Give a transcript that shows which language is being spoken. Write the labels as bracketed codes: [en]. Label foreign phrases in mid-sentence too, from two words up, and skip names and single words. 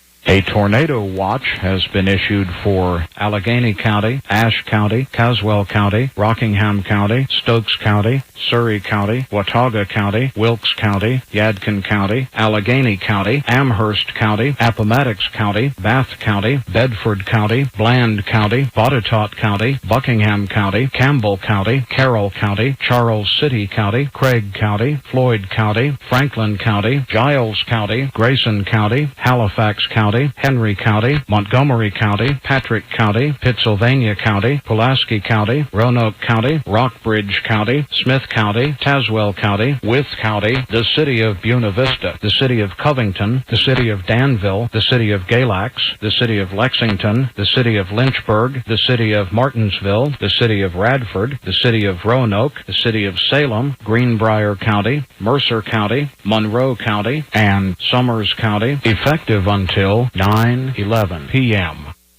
[en] A tornado watch has been issued for Allegheny County, Ashe County, Caswell County, Rockingham County, Stokes County, Surrey County, Watauga County, Wilkes County, Yadkin County, Allegheny County, Amherst County, Appomattox County, Bath County, Bedford County, Bland County, Botetourt County, Buckingham County, Campbell County, Carroll County, Charles City County, Craig County, Floyd County, Franklin County, Giles County, Grayson County, Halifax County, Henry County, Montgomery County, Patrick County, Pittsylvania County, Pulaski County, Roanoke County, Rockbridge County, Smith County, Tazewell County, Wythe County, the city of Buena Vista, the city of Covington, the city of Danville, the city of Galax, the city of Lexington, the city of Lynchburg, the city of Martinsville, the city of Radford, the city of Roanoke, the city of Salem, Greenbrier County, Mercer County, Monroe County, and Summers County, effective until 9:11 p.m.